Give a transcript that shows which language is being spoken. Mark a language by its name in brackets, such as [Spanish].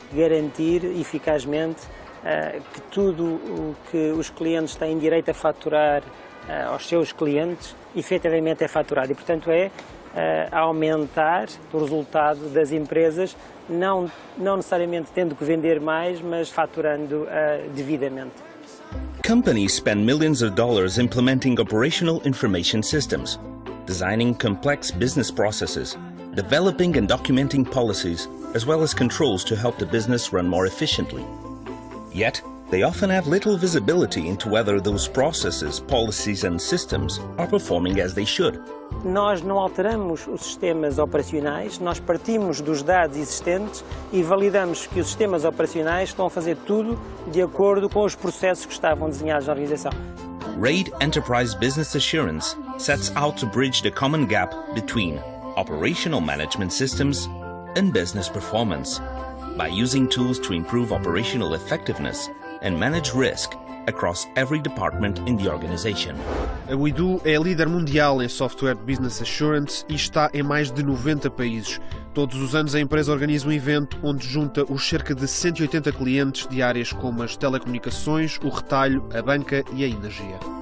[Portuguese] garantir eficazmente que tudo o que os clientes têm direito a faturar aos seus clientes, efetivamente é faturado. E, portanto, aumentar o resultado das empresas, não necessariamente tendo que vender mais, mas faturando devidamente. [English] Companies spend millions of dollars implementing operational information systems, designing complex business processes, developing and documenting policies, as well as controls to help the business run more efficiently. Yet, they often have little visibility into whether those processes, policies and systems are performing as they should. [Portuguese] Nós não alteramos os sistemas operacionais, nós partimos dos dados existentes e validamos que os sistemas operacionais estão a fazer tudo de acordo com os processos que estavam desenhados na organização. [English] RAID Enterprise Business Assurance sets out to bridge the common gap between operational management systems and business performance by using tools to improve operational effectiveness and manage risk across every department in the organization. [Portuguese] A Ooredoo é líder mundial em software de Business Assurance e está em mais de 90 países. Todos os anos a empresa organiza um evento onde junta os cerca de 180 clientes de áreas como as telecomunicações, o retalho, a banca e a energia.